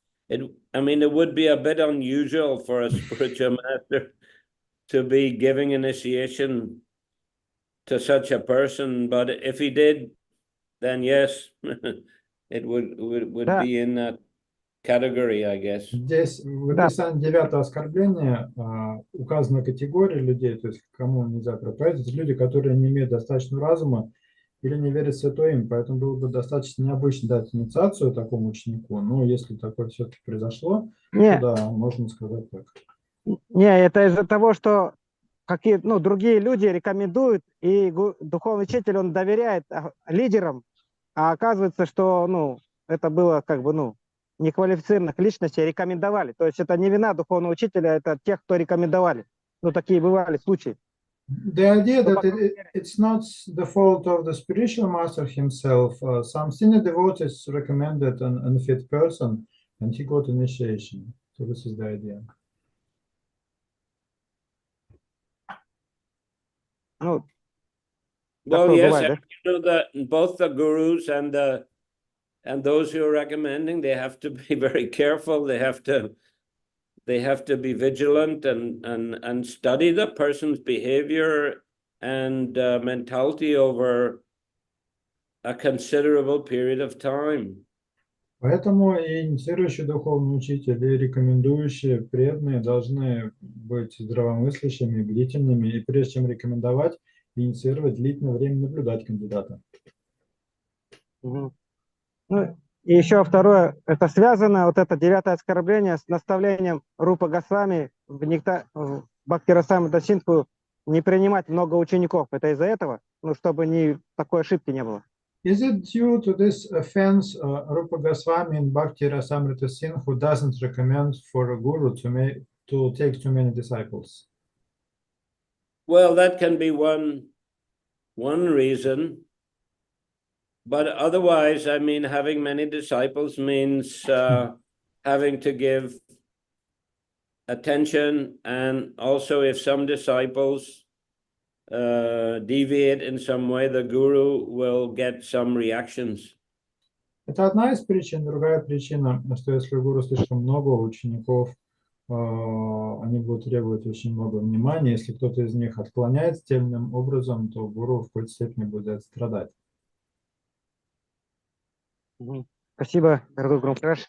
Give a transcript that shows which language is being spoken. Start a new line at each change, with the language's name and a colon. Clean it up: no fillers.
English: It would be a bit unusual for a spiritual master to be giving initiation to such a person, but if he did, then yes, it would be in that category, I guess.
Russian: Здесь в описании 9-го оскорбления указана категория людей, то есть кому нельзя проповедовать, люди, которые не имеют достаточно разума или не верят в святое имя, поэтому было бы достаточно необычно дать инициацию такому ученику, но если такое все-таки произошло, то да, можно сказать так. Не, это из-за того, что другие люди рекомендуют, и духовный учитель, он доверяет лидерам, а оказывается, что, это было неквалифицированных личностей рекомендовали. То есть это не вина духовного учителя, это тех, кто рекомендовали. Такие бывали случаи.
English: The idea that it's not the fault of the spiritual master himself. Some senior devotees recommended an unfit person, and he got initiation. So this is the idea. Well, yes, that both the gurus and those who are recommending, they have to be very careful. They have to be vigilant and study the person's behavior and mentality over a considerable period of time.
Russian: Поэтому и инициирующий духовный учитель и рекомендующие преданные должны быть здравомыслящими, бдительными, и прежде чем рекомендовать, инициировать, длительное время наблюдать кандидата. И еще второе, это связано, это 9-е оскорбление с наставлением Рупа Госвами в Бхакти-расамрита Синдху не принимать много учеников. Это из-за этого, чтобы такой ошибки не было.
English: Is it due to this offense Rupa Goswami in Bhakti-rasamrita Sindhu doesn't recommend for a guru to take too many disciples? Well, that can be one reason. But otherwise, having many disciples means having to give attention, and also if some disciples deviate in some way, the guru will get some reactions.
Russian: Это одна из причин. Другая причина, что если у гуру слишком много учеников, они будут требовать очень много внимания. Если кто-то из них отклоняется тем или иным образом, то гуру в какой-то степени будет страдать. Спасибо, дорогой Гуру Махарадж.